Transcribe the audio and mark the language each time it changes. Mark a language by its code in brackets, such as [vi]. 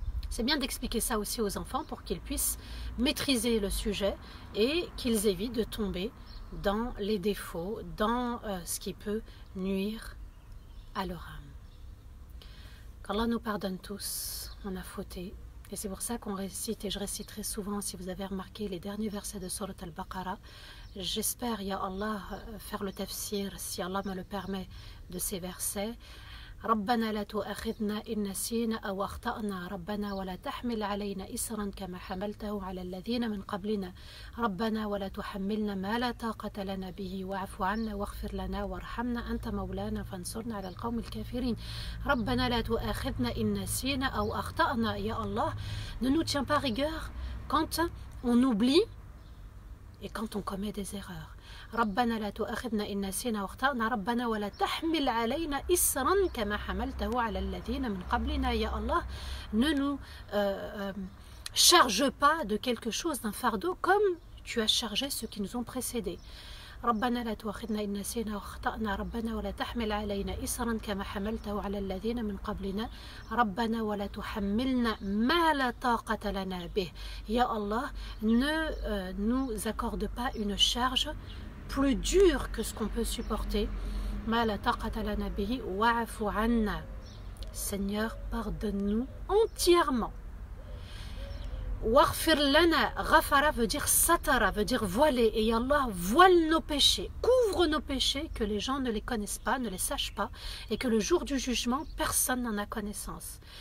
[fr] C'est bien d'expliquer ça aussi aux enfants pour qu'ils puissent maîtriser le sujet et qu'ils évitent de tomber dans les défauts, dans ce qui peut nuire à leur âme. Qu'Allah nous pardonne tous, on a fauté. Et c'est pour ça qu'on récite, et je réciterai souvent, si vous avez remarqué, les derniers versets de Surat Al-Baqarah. J'espère, Ya Allah, faire le tafsir, si Allah me le permet, de ces versets, [ar] ربنا لا تؤاخذنا إن نسينا أو أخطأنا ربنا ولا تحمل علينا إصرا كما حملته على الذين من قبلنا ربنا ولا تحملنا ما لا طاقة لنا به واعف عنا واغفر لنا وارحمنا أنت مولانا فانصرنا على القوم الكافرين ربنا لا تؤاخذنا إن نسينا أو أخطأنا. [fr] Ya Allah, ne nous tiens pas rigueur quand on oublie et quand on commet des erreurs. [ar] ربنا لا تؤاخذنا إن نسينا واخطأنا ربنا ولا تحمل علينا إصرا كما حملته على الذين من قبلنا. [fr] Ya Allah, ne nous charge pas de quelque chose, d'un fardeau, comme tu as chargé ceux qui nous ont précédés. [ar] ربنا لا تؤاخذنا إن نسينا واخطأنا ربنا ولا تحمل علينا إصرا كما حملته على الذين من قبلنا ربنا ولا تحملنا ما لا طاقة لنا به. [fr] Ya Allah, ne nous accorde pas une charge plus dure que ce qu'on peut supporter. [ar] ما لا طاقة لنا به واعف عنا. [fr] Seigneur, pardonne-nous entièrement. [ar] Waghfir lana, [fr] ghafara veut dire satara, veut dire voiler. Et Allah voile nos péchés, couvre nos péchés, que les gens ne les connaissent pas, ne les sachent pas, et que le jour du jugement, personne n'en a connaissance.